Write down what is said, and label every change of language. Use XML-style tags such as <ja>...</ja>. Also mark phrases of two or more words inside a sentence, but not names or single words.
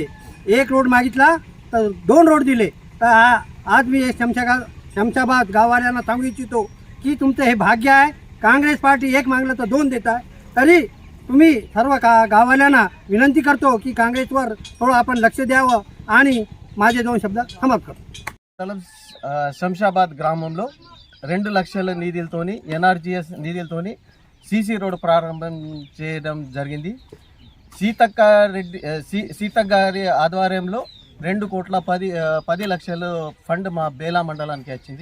<mr>एक रोड मागितला तर 2 रोड दिले। तर आज मी शमशाबाद गाववाल्यांना सांगू इच्छितो की तुमचं हे भाग्य आहे। काँग्रेस पार्टी एक मागलं तर 2 देत आहे। तरी तुम्ही सर्व गाववाल्यांना विनंती करतो की काँग्रेसवर थोडं आपण लक्ष द्यावं आणि माझे 2 शब्द समाप्त करतो।</mr> <te>శంషాబాద్ గ్రామంలో 2 లక్షల నిధులతోని ఎన్ఆర్జీఎస్ నిధులతోని</te> <en>CC road</en> <te>ప్రారంభం చేయడం జరిగింది। సీతక్క గారి ఆధ్వర్యంలో 2,10 లక్షలు ఫండ్ మా బేలా మండలానికి వచ్చింది।</te>